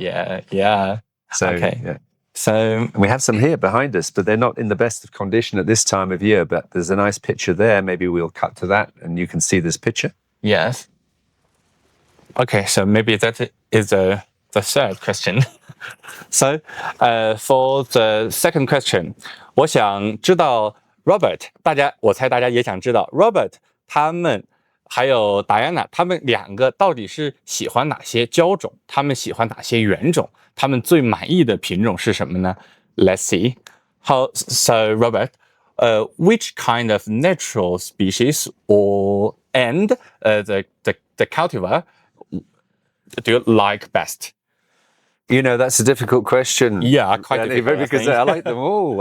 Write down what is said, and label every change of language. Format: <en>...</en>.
<en>Yeah. So, okay. Yeah. So we have some here behind us, but they're not in the best of condition at this time of year. But there's a nice picture there. Maybe we'll cut to that and you can see this picture. Yes. Okay, so maybe that is the third question. So for the second question,</en> <zh>我想知道 Robert， 我猜大家也想知道 Robert 他们还有 Diana 他们两个到底是喜欢哪些胶种，他们喜欢哪些原种，他们最满意的品种是什么呢？</zh> <en>Let's see. So Robert, which kind of natural species and the cultivar do you like best? That's a difficult question. Yeah, quite difficult. Because I like them all.</en>